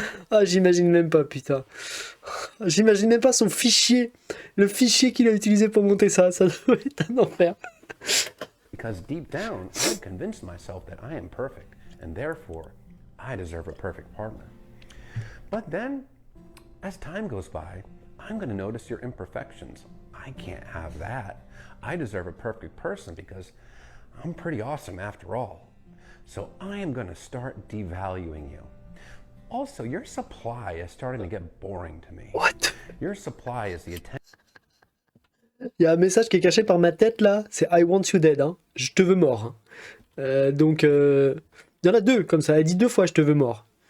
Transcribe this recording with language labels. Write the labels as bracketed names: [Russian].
[French] Ah, j'imagine même pas, putain. J'imagine même pas son fichier. Le fichier qu'il a utilisé pour monter ça, ça doit être un enfer. [English] Because deep down, I've convinced myself that I am perfect, and therefore, I deserve a perfect partner. But then, as time goes by, I'm going to notice your imperfections. I can't have that. I deserve a perfect person because I'm pretty awesome after all. So I am going to start devaluing you. Also, your supply is starting to get boring to me. What? Your supply is the attention. [French] Il y a un message qui est caché par ma tête là, c'est [English] I want you dead, [French] hein. Je te veux mort. Hein. Donc, il y en a deux comme ça, elle dit deux fois je te veux mort.